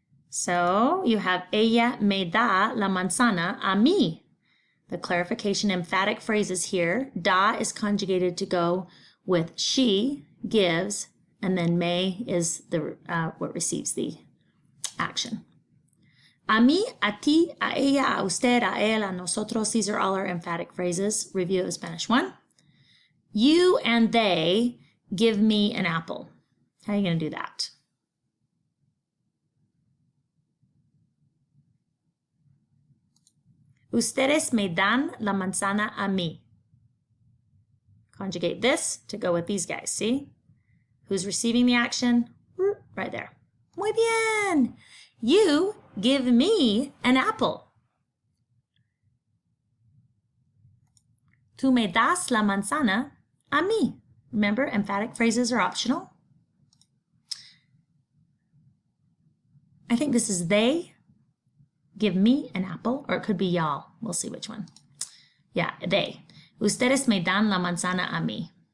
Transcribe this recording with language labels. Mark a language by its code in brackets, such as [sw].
[en] So you have [es] ella me da la manzana a mí. [en] The clarification emphatic phrases here. Da is conjugated to go with she gives, and then me is the what receives the action. [es] A mí, a ti, a ella, a usted, a él, a nosotros. [en] These are all our emphatic phrases. Review of Spanish 1. You and they give me an apple. How are you going to do that? [es] Ustedes me dan la manzana a mí. [en] Conjugate this to go with these guys. See? Who's receiving the action? Right there. [es] Muy bien. [en] You give me an apple. [es] Tú me das la manzana a mí. [en] Remember, emphatic phrases are optional. I think this is they give me an apple, or it could be y'all. We'll see which one. Yeah, they. [es] Ustedes me dan la manzana a mí.